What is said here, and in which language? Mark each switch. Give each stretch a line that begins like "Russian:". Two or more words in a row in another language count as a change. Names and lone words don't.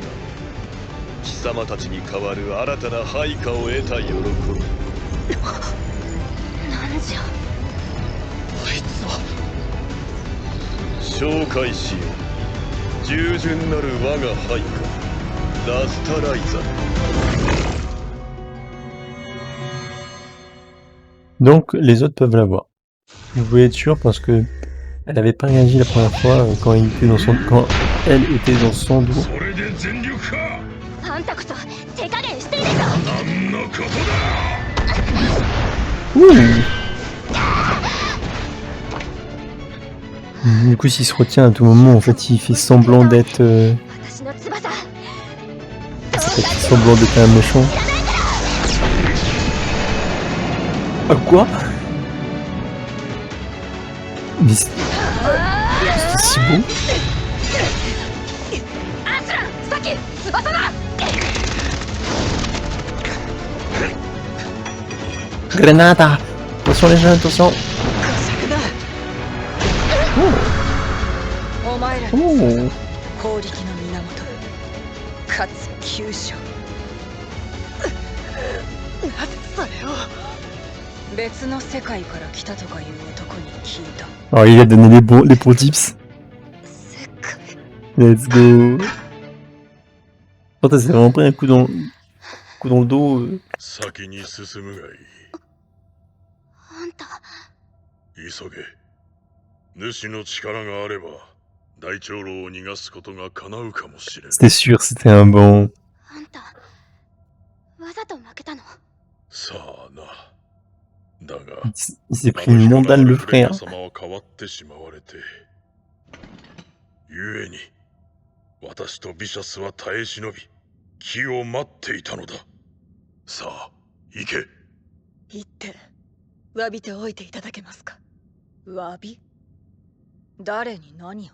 Japanese: 貴様たちに代わる新たな配下を得た喜び。なんじゃあいつは。紹介しよう。従順なる我が配下、ラスタライザー。
French: Donc, les autres peuvent l'avoir. Vous pouvez être sûr parce que elle avait pas réagi la première fois quand elle était dans son dos.
Japanese: それで全力か。あんたこそ手加減しているぞ。何のことだ。 Ouh.
French: Du coup, s'il se retient à tout moment, en fait, il fait semblant d'être...
Japanese: 私の翼。
French: il fait semblant d'être un méchant. Ah quoi? Mais c'est si beau.
Japanese: アスラン、スタキ、翼だ。
French: Grenada! Attention les jeunes, attention!
Japanese: お前ら Oh! 法力の源、かつ急所。なぜそれを。別の世界から来たとかいう男に聞いた。
French: Alors il a donné les bons tips.
Japanese: 世界。
English: Let's go!
French: Putain, c'est vraiment pris un coup dans le dos.
Japanese: 先に進むがいい。あんた。急げ。主の力があれば、大長老を逃がすことが叶うかもしれん。
French: C'était sûr, c'était un bon.
Japanese: あんた、わざと負けたの。さあな。だが、
French: Il s'est pris une mandale le frère.
Japanese: 様は変わってしまわれて。故に、私とビシャスは耐え忍び、機を待っていたのだ。さあ、行け。言って、詫びておいていただけますか。詫び？誰に何を？